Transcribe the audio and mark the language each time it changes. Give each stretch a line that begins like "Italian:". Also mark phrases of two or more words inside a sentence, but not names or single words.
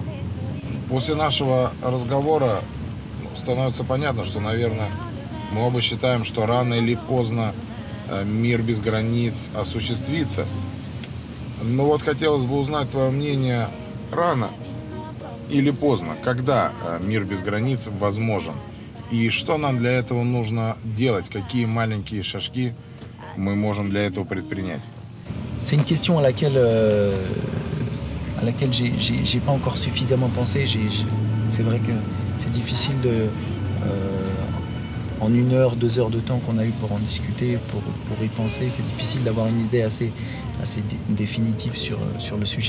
Russian: После нашего разговора становится понятно, что, наверное, мы оба считаем, что рано или поздно мир без границ осуществится. Но вот хотелось бы узнать твое мнение рано или поздно, когда мир без границ возможен. И что нам для этого нужно делать, какие маленькие шажки мы можем для этого предпринять.
French: C'est une question à laquelle j'ai pas encore suffisamment pensé. C'est vrai que c'est difficile en 1 heure, 2 heures de temps qu'on a eu pour en discuter, pour y penser, c'est difficile d'avoir une idée assez définitive sur le sujet.